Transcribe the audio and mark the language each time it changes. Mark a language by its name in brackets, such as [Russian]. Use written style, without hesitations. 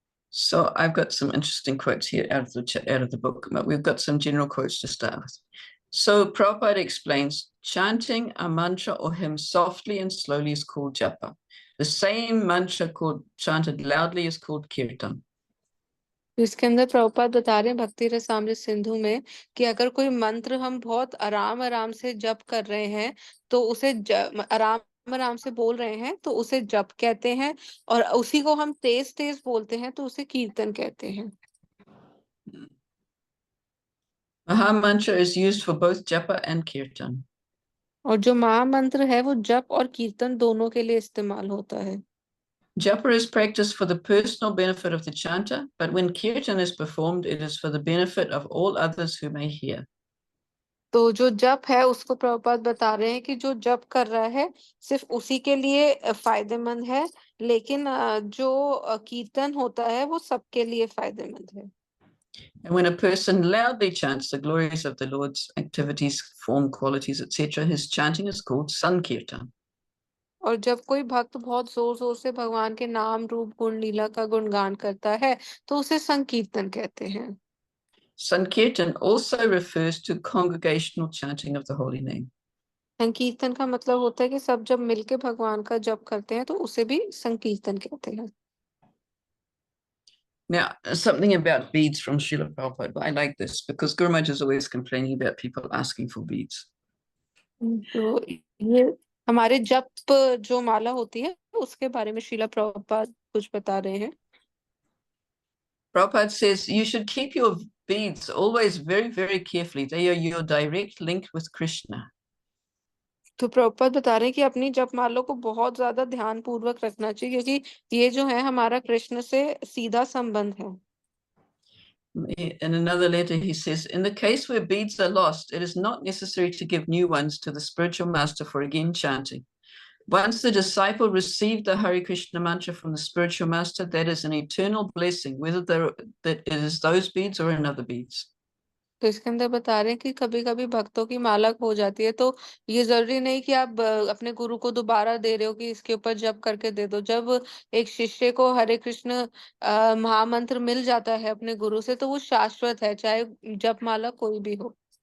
[English] so I've got some interesting quotes here out of the book, but we've got some general quotes to start with. So Prabhupada explains, chanting a mantra or hymn softly and slowly is called japa. The same mantra chanted loudly is called kirtan. [Hindi] इसके अंदर प्रभुपाद बता रहे हैं भक्ति रसामृत सिंधु में कि अगर कोई मंत्र हम बहुत आराम आराम से जप कर रहे हैं तो उसे आराम आराम से बोल रहे हैं तो उसे जप कहते हैं, और उसी को हम तेज तेज बोलते हैं तो उसे कीर्तन कहते हैं। [English] Maha mantra is used for both japa and kirtan. [Hindi] और जो महामंत्र है वो जप और कीर्तन दोनों के लिए इस्तेमाल होता है। [English] Japa is practiced for the personal benefit of the chanter, but when kirtan is performed, it is for the benefit of all others who may hear. [Hindi] तो जो जप है उसको प्रभुपाद बता रहे हैं कि जो जप कर रहा है सिर्फ उसी के लिए फायदेमंद है, लेकिन जो कीर्तन होता है वो सबके लिए फायदेमंद है। [English] And when a person loudly chants the glories of the Lord's activities, form, qualities, etc., his chanting is called Sankirtan. [Hindi] और जब कोई भक्त बहुत जोर जोर से भगवान के नाम रूप गुण लीला का गुणगान करता है तो उसे संकीर्तन कहते हैं। [English] Sankirtan also refers to congregational chanting of the holy name. [Hindi] संकीर्तन का मतलब होता है कि सब जब मिलके भगवान का जप करते हैं तो उसे भी संकीर्तन कहते हैं। [English] Now, something about beads from Srila Prabhupada. I like this because Guru Maharaj is always complaining about people asking for beads. [Hindi] तो ये हमारे जप जो माला होती है उसके बारे में श्रीला प्रभुपाद कुछ बता रहे हैं। [English] Prabhupada says you should keep your beads always very, very carefully. They are your direct link with Krishna. [Hindi] तो प्रभुपाद बता रहे हैं कि अपनी जप मालों को बहुत ज्यादा ध्यान पूर्वक रखना चाहिए क्योंकि ये जो है हमारा कृष्ण से सीधा संबंध है। [English] In another letter, he says, in the case where beads are lost, it is not necessary to give new ones to the spiritual master for again chanting. Once the disciple received the Hare Krishna mantra from the spiritual master, that is an eternal blessing, whether that it is those beads or another beads. [Hindi] तो इसके अंदर बता रहे हैं कि कभी कभी भक्तों की माला खो जाती है तो ये जरूरी नहीं कि आप अपने गुरु को दोबारा दे रहे हो कि इसके ऊपर जप करके दे दो। जब एक शिष्य को हरे कृष्ण महामंत्र मिल जाता है अपने गुरु से तो वो शाश्वत है, चाहे जप माला कोई भी हो।